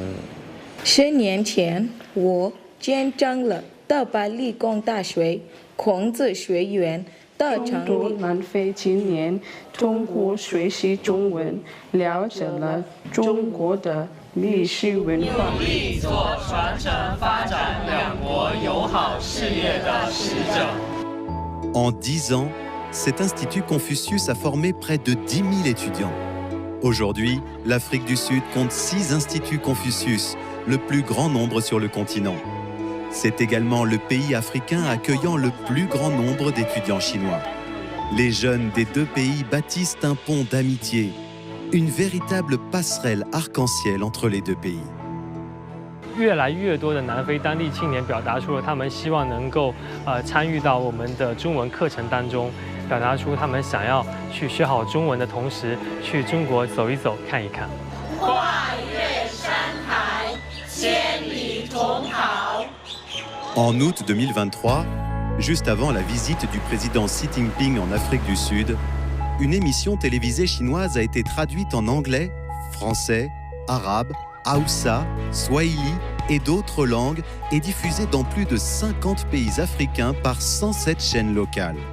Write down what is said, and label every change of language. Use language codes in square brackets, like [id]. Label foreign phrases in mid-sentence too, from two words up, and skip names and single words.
[zh] 10 年前，我见证了德巴理工大学孔子学院的成立。南非青年通过学习中文，了解了中国的历史文化，努力做传承发展两国友好事业的使者。 [fr] En 10 ans, cet institut Confucius a formé près de 10 000 étudiants. Aujourd'hui, l'Afrique du Sud compte 6 instituts Confucius, le plus grand nombre sur le continent. C'est également le pays africain accueillant le plus grand nombre d'étudiants chinois. Les jeunes des deux pays bâtissent un pont d'amitié, une véritable passerelle arc-en-ciel entre les deux pays. [zh] 越来越多的南非当地青年表达出了他们希望能够参与到我们的中文课程当中，表达出他们想要去学好中文的同时，去中国走一走、看一看。跨越山海，千里同行。 [fr] En août 2023, juste avant la visite du président Xi Jinping en Afrique du Sud, une émission télévisée chinoise a été traduite en anglais, français, arabe, Haoussa, Swahili et d'autres langues et diffusée dans plus de 50 pays africains par 107 chaînes locales.